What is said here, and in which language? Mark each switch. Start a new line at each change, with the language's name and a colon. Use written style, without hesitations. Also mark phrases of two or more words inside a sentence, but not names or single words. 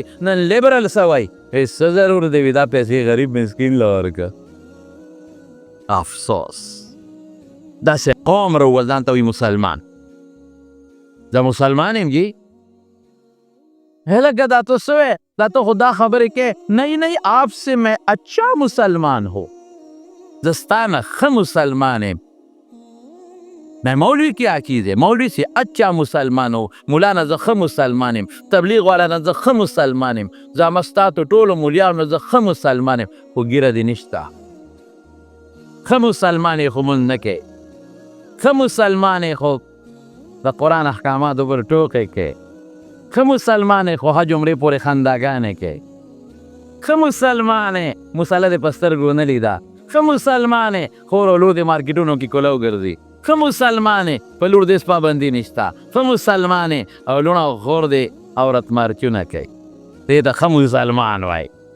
Pashto: نن لیبرل څه وایي څه ضرور دی وي دا پیسې غریب مسکین له ورکړه. افسوس داسې قوم راوول ځان ته وایي مسلمان. زه مسلمان یم جی لکه دا تو څه وایې دا تو خدا خبرې کې
Urdu: نہیں آپ سے میں اچھا مسلمان ہو
Pashto: زه ستا نه ښه مسلمان یم.
Urdu: میں مولوی کی عقید ہے مولوی سے اچھا مسلمان ہو
Pashto: مولانا زه ښه مسلمان یم تبلیغ والا نه زه ښه مسلمان یم زما ستاسو ټولو مولیانو نه زه ښه مسلمان یم خو ګیره دې نشته. ښه مسلمان یې خو مونځ نه کوې ښه مسلمان یې خو د قرآن احکاماتو پر ټوکې کوې ښه مسلمان یې خو حج عمرې پورې خنداګانې کوې ښه مسلمان یې مسله دې په سترګو نه لیده ښه مسلمان یې خور او لور دې مارکیټونو کې کولو ګرځي ښه مسلمان یې په لور دې پابندي نشته ښه مسلمان یې او لوڼه او خور دې عورت مارچونه کوي دې ته ښه مسلمان وایي.